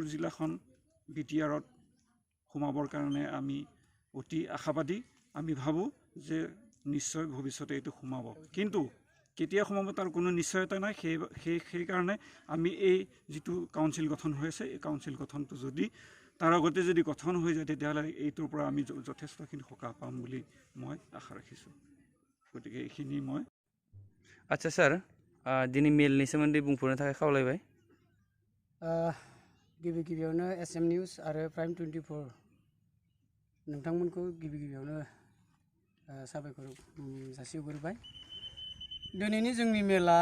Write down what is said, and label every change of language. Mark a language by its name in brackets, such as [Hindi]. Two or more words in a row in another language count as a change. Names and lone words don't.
[Assamese] জিলাখন BTRত সোমাবৰ কাৰণে আমি অতি আশাবাদী আমি ভাবোঁ যে নিশ্চয় ভৱিষ্যতে এইটো সোমাব কিন্তু কেতিয়া সোমাব তাৰ কোনো নিশ্চয়তা নাই সেইকাৰণে আমি এই যিটো কাউন্সিল গঠন হৈ আছে এই কাউন্সিল গঠনটো যদি তাৰ আগতে যদি গঠন হৈ যায় তেতিয়াহ'লে এইটোৰ পৰা আমি যথেষ্টখিনি সকাহ পাম বুলি মই আশা ৰাখিছোঁ গতিকে এইখিনি মই [Bodo] आच्छा सार दिनै मेलनि सोमोन्दै बुंफोरनो थाखाय खावलायबाय गिबियावनो SM निउस आरो प्राइम 24 नोंथांमोनखौ गिबियावनो साबायखर जासिहरबाय दिनैनि जोंनि मेला